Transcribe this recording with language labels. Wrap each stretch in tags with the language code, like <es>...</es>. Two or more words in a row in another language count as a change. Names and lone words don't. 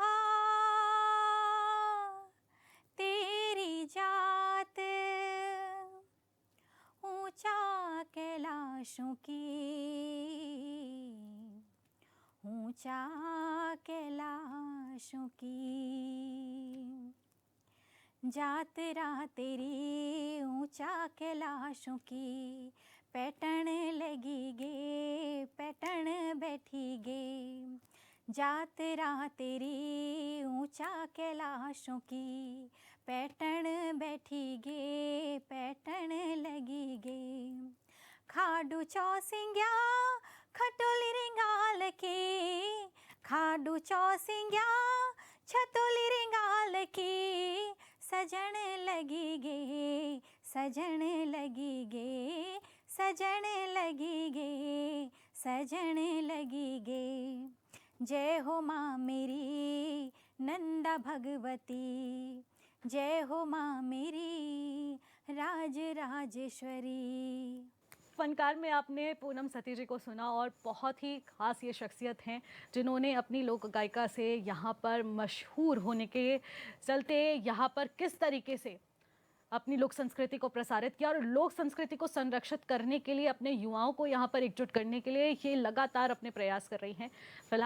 <gbm>तेरी जात, ऊंचा कैलाशों की, ऊंचा कैलाशों की, जातरा तेरी ऊंचा कैलाशों की, पैटर्न लगी गे पैटर्न बैठी गे, जातरा तेरी ऊंचा कैलाशों की, पैटर्न बैठी गे पैटर्न लगी गे, खाडू चौसिंग्या खटोली रिंगाल के, खाडू चौसिंग्या छतोली रिंगाल की, सजन लगी गे सजन लगी गे सजन लगी गे सजन लगी गे, जय हो माँ मेरी नंदा भगवती, जय हो माँ मेरी राज राजेश्वरी।</gbm> <hi>फनकार में आपने पूनम सती जी को सुना, और बहुत ही ख़ास ये शख्सियत हैं जिन्होंने अपनी लोक गायिका से यहाँ पर मशहूर होने के चलते यहाँ पर किस तरीके से अपनी लोक संस्कृति को प्रसारित किया, और लोक संस्कृति को संरक्षित करने के लिए अपने युवाओं को यहाँ पर एकजुट करने के लिए ये लगातार अपने प्रयास कर रही हैं।</hi>